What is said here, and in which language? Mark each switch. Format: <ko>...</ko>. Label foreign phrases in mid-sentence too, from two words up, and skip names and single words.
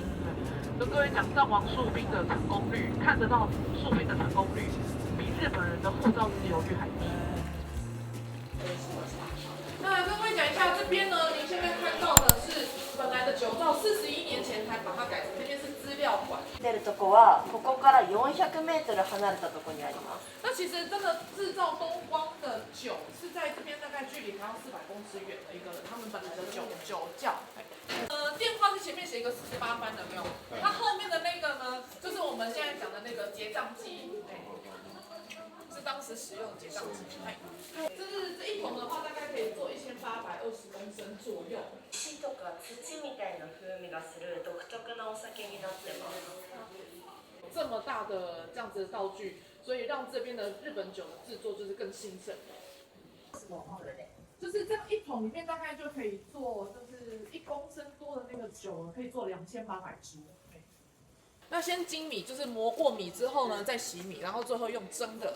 <zh>跟各位讲，藏王树冰的成功率，看得到树冰的成功率，比日本人的护照自由率还低。那跟各位讲一下，这边呢，您现在看到的是本来的酒造，41年前才把它改成这边是资料馆。</zh> <ja>出るとこはここから400メートル離れたところにあります。</ja> <zh>那其实真的制造东光的酒是在这边大概距离台湾400公尺远的一个他们本来的酒窖。电话是前面写一个48番的没有？它后面的那个呢，就是我们现在讲的那个结账机，是当时使用的结账机。这一桶的话，大概可以做1820公升左右。</zh> <ja>土とか土みたいな風味がする独特なお酒になってます。</ja> <zh>这么大的这样子的道具，所以让这边的日本酒的制作就是更兴盛。就是这样一桶里面大概就可以做，就是1公升多的那个酒，可以做2800支。那先精米，就是磨过米之后呢，再洗米，然后最后用蒸的。</zh>